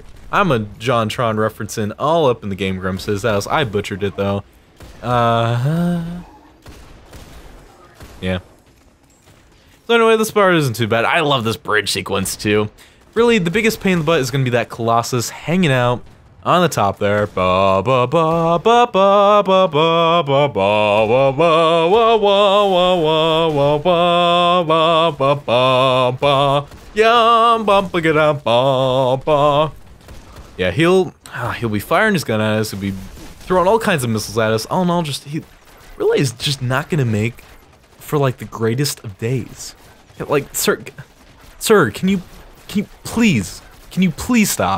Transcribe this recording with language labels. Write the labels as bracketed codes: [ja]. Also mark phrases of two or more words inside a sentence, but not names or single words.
[en] I'm a JonTron referencing all up in the Game Grumps' house. I butchered it though. Yeah. So anyway, this part isn't too bad. I love this bridge sequence too. Really, the biggest pain in the butt is going to be that Colossus hanging out on the top there. Ba ba ba ba ba ba ba ba ba ba ba ba ba ba ba ba. Yum bum ba ga ba ba. Yeah, he'll be firing his gun at us. He'll be throwing all kinds of missiles at us. All in all, he really is just not going to make for the greatest of days. Sir, can you please stop?